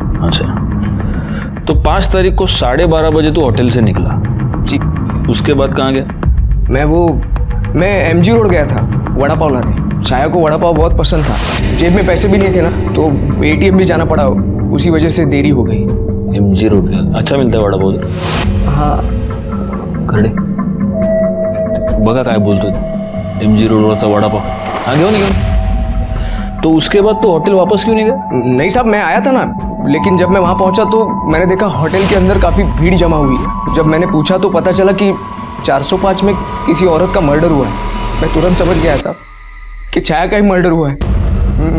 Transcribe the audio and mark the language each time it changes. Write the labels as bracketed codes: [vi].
[hi] अच्छा, तो 5 तारीख को 12:30 बजे तो होटल से निकला जी। उसके बाद कहाँ गया? मैं एमजी रोड गया था वड़ा पाव लाने। छाया को वड़ा पाव बहुत पसंद था, जेब में पैसे भी नहीं थे ना, तो एटीएम भी जाना पड़ा, उसी वजह से देरी हो गई। एमजी रोड गया, अच्छा मिलता है वड़ा पाव? हाँ। [mr] करडे बघा काय बोलतोय, एमजी रोडवरचा वड़ा पाव, हाँ घेऊन निघा। [hi] तो उसके बाद तो होटल वापस क्यों नहीं गया? नहीं साहब, मैं आया था ना, लेकिन जब मैं वहाँ पहुँचा तो मैंने देखा होटल के अंदर काफ़ी भीड़ जमा हुई है। जब मैंने पूछा तो पता चला कि 405 में किसी औरत का मर्डर हुआ है। मैं तुरंत समझ गया साहब कि छाया का ही मर्डर हुआ है।